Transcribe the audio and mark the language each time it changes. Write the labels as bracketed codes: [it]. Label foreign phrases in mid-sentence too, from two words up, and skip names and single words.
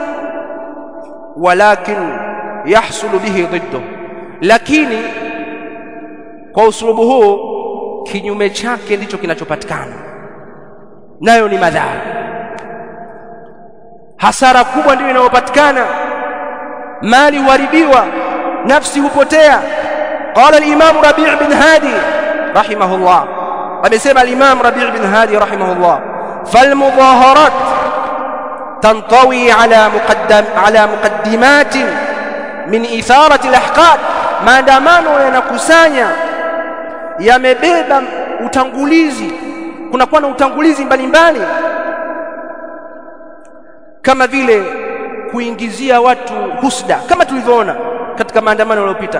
[ar] ولكن يحصل به الضد, [sw] lakini kwa uslubu huu kinyume chake ndicho kinachopatikana, nayo ni madhara, hasara kubwa ndio inayopatikana, mali huharibiwa, nafsi hupotea. [ar] قال الإمام ربيع بن هادي رحمه الله، amesema الإمام ربيع بن هادي رحمه الله، فالمظاهرات تنطوي على مقدمات من إثارة الأحقاد, [sw] maandamano yanakusanya yamebeba utangulizi, kunakuwa na utangulizi mbalimbali, kama vile kuingizia watu husda, kama tulivyoona katika maandamano yaliyopita.